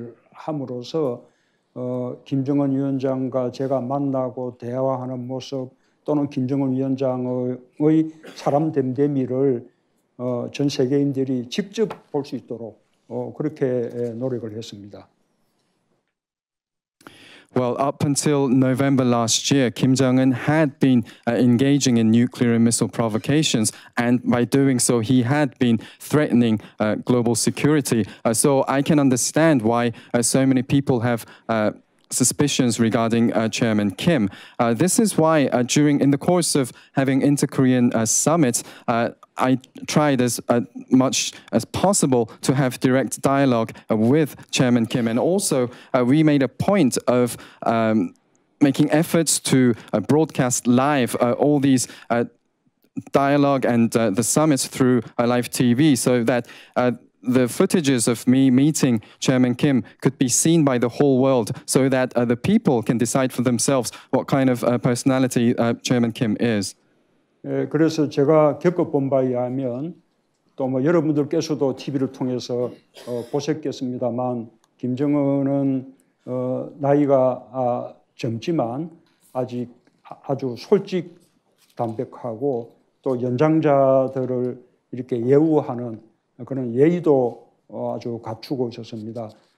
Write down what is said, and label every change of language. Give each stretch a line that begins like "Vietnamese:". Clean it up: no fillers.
Korean: 함으로써 김정은 위원장과 제가 만나고 대화하는 모습 또는 김정은 위원장의 사람 됨됨이를 전 세계인들이 직접 볼 수 있도록 그렇게 노력을 했습니다.
English: Well, up until November last year, Kim Jong-un had been engaging in nuclear and missile provocations, and by doing so, he had been threatening global security. So I can understand why so many people have suspicions regarding Chairman Kim. This is why in the course of having inter-Korean summits, I tried as much as possible to have direct dialogue with Chairman Kim. And also, we made a point of making efforts to broadcast live all these dialogue and the summits through live TV so that the footages of me meeting Chairman Kim could be seen by the whole world so that the people can decide for themselves what kind of personality Chairman Kim is.
Korean: 그래서 제가 겪어본 바에 의하면 또 뭐 여러분들께서도 TV를 통해서 보셨겠습니다만 김정은은 나이가 젊지만 아직 아주 솔직담백하고 또 연장자들을 이렇게 예우하는 그런 예의도 아주 갖추고 있었습니다.